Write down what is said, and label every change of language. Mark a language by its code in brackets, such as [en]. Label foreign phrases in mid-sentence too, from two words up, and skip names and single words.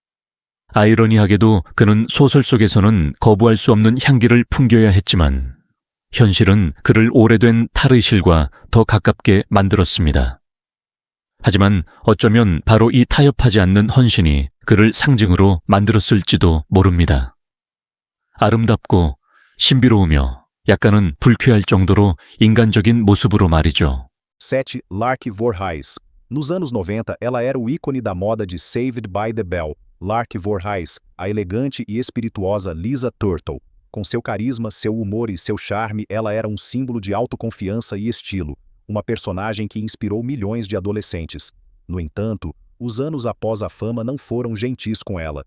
[ko] 아이러니하게도 그는 소설 속에서는 거부할 수 없는 향기를 풍겨야 했지만 현실은 그를 오래된 탈의실과 더 가깝게 만들었습니다. 하지만 어쩌면 바로 이 타협하지 않는 헌신이 그를 상징으로 만들었을지도 모릅니다. 아름답고 신비로우며 약간은 불쾌할 정도로 인간적인 모습으로 말이죠. [pt] 7. Lark Voorhees. Nos anos 90, ela era o ícone da moda de Saved by the Bell. Lark Voorhees, a elegante e espirituosa Lisa Turtle. Com seu carisma, seu humor e seu charme, ela era um símbolo de autoconfiança e estilo, uma personagem que inspirou milhões de adolescentes. No entanto, os anos após a fama não foram gentis com ela.